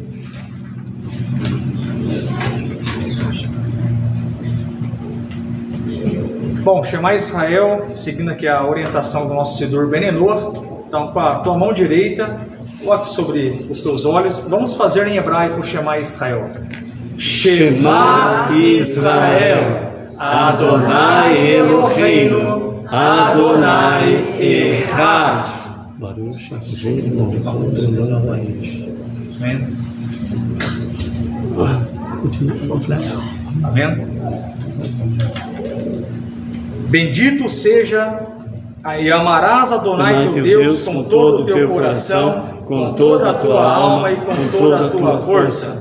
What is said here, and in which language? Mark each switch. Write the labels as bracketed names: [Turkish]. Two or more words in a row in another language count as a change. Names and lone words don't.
[Portuguese] Bom, Shema Israel, seguindo aqui a orientação do nosso Siddur Ben-Enor. Então, com a tua mão direita, coloque sobre os teus olhos. Vamos fazer em hebraico o Shema Israel. [Hebrew] שמע ישראל, אדוני אלהינו, אדוני אחד. ברוך השם. [Portuguese] Amém. Amém. Bendito seja e amarás Adonai teu Deus com todo o teu coração, com toda a tua alma e com toda a tua força.